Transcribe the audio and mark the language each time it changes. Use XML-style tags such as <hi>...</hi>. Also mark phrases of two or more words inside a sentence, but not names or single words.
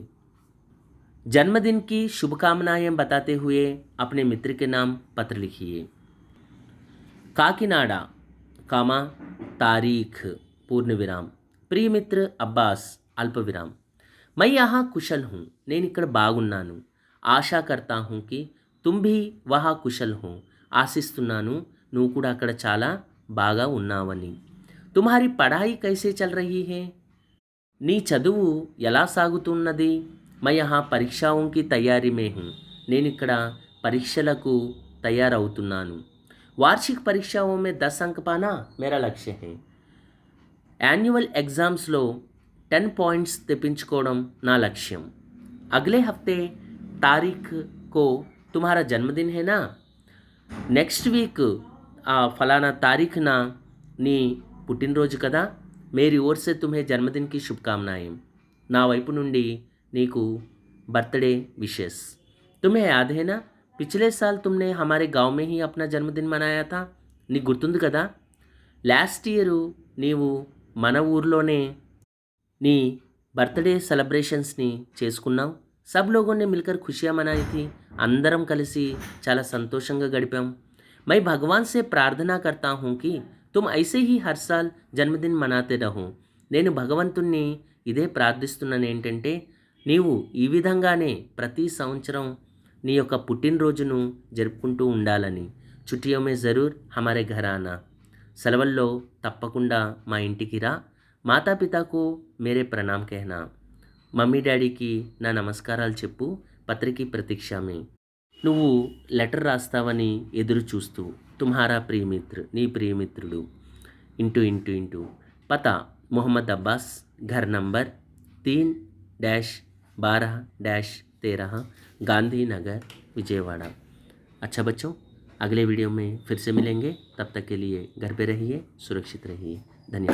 <hi>जन्मदिन की शुभकामनाएं बताते हुए अपने मित्र के नाम पत्र लिखिए। काकीनाडा, कामा, तारीख, पूर्ण विराम। प्रिय मित्र अब्बास, अल्प विराम। मैं यहाँ कुशल हूँ,</hi> <te>నేను ఇక్కడ బాగున్నాను।</te> <hi>ఆశా करता हूँ कि तुम भी वहाँ कुशल हो,</hi> <te>ఆశిస్తున్నాను నువ్వు కూడా అక్కడ చాలా బాగా ఉన్నావని।</te> <hi>तुम्हारी पढ़ाई कैसे चल रही है,</hi> <te>నీ చదువు ఎలా సాగుతున్నది।</te> <hi>मैं यहाँ परीक्षाओं की तैयारी में हूँ,</hi> <te>నేను ఇక్కడ పరీక్షలకు తయారవుతున్నాను।</te> <hi>वार्षिक परीक्षाओं में 10 अंक पाना मेरा लक्ष्य है।</hi> <en>annual exams</en> <te>10 पॉइंट्स తెప్పించుకోవడం నా లక్ష్యం।</te> <hi>अगले हफ्ते तारीख को तुम्हारा जन्मदिन है ना,</hi> <en>next week</en> <hi>फलाना तारीख ना</hi> <te>నీ పుట్టినరోజు కదా।</te> <hi>मेरी ओर से तुम्हें जन्मदिन की शुभकामनाएं,</hi> <te>నా వైపు నుండి नीकू</te> <en>birthday wishes.</en> <hi>तुम्हें याद है ना, पिछले साल तुमने हमारे गांव में ही अपना जन्मदिन मनाया था,</hi> <te>నీ గుర్తుంది కదా।</te> <en>last year</en> <te>నీవు మన ఊర్లోనే నీ</te> <en>birthday celebrations</en> <te>చేసుకున్నావు।</te> <hi>सब लोगों ने मिलकर खुशियाँ मनाई थी।</hi> <te>అందరం కలిసి చాలా సంతోషంగా గడిపాం।</te> <hi>मैं भगवान से प्रार्थना करता हूँ कि तुम ऐसे ही हर साल जन्मदिन मनाते रहो।</hi> <te>నేను భగవంతుణ్ణి ఇదే ప్రార్థిస్తున్నాను, ఏంటంటే నీవు ఈ విధంగానే ప్రతి సంవత్సరం నీ యొక్క పుట్టినరోజును జరుపుకుంటూ ఉండాలని।</te> <hi>छुट्टियों में ज़रूर हमारे घर आना।</hi> <te>సెలవుల్లో తప్పకుండా మా ఇంటికి రా।</te> <hi>मातापिता को मेरे प्रणाम कहना।</hi> <en>mummy daddy</en> <te>నా నమస్కారాలు చెప్పు।</te> <hi>पत्रिका प्रतीक्षा में</hi> <te>నువ్వు లెటర్ రాస్తావని ఎదురు చూస్తూ</te> <hi>तुम्हारा प्रियमित्र,</hi> <te>నీ ప్రియమిత్రుడు।</te> <en>into into into</en> <hi>పతా मोहम्मद अब्बास, घर नंबर 3-12-13, गांधी नगर, विजयवाड़ा। अच्छा बच्चों, अगले वीडियो में फिर से मिलेंगे। तब तक के लिए घर पे रहिए, सुरक्षित रहिए।</hi>